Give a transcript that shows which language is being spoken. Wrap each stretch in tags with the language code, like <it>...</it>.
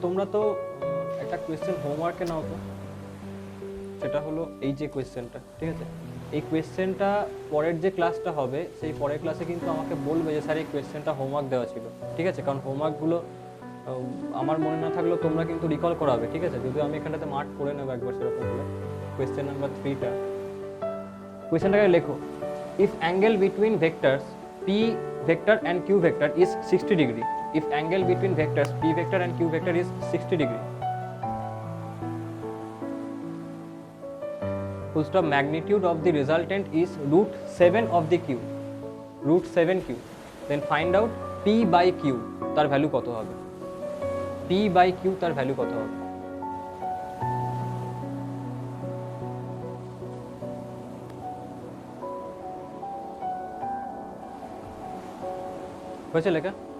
<bn>তোমরা তো একটা কোয়েশ্চেন হোমওয়ার্কে নাও তো, সেটা হলো এই যে কোয়েশ্চেনটা, ঠিক আছে? এই কোয়েশ্চেনটা পরের যে ক্লাসটা হবে সেই পরের ক্লাসে কিন্তু আমাকে বলবে যে স্যার এই কোয়েশ্চেনটা হোমওয়ার্ক দেওয়া ছিল, ঠিক আছে? কারণ হোমওয়ার্কগুলো আমার মনে না থাকলেও তোমরা কিন্তু রিকল করাবে, ঠিক আছে? যদিও আমি এখানটাতে মার্ক করে নেবো একবার সেরকম হলে। কোয়েশ্চেন নাম্বার 3টা, কোয়েশ্চেনটাকে লেখো।</bn> <en>if angle between vectors p vector and q vector is 60 degree, if angle between vectors p vector and q vector is 60 degree, full stop, magnitude of the resultant is root 7 of the q, root 7q, then find out p by q</en> <bn>তার value কত হবে? p by q তার value কত হবে? হয়েছে লেখা?</bn>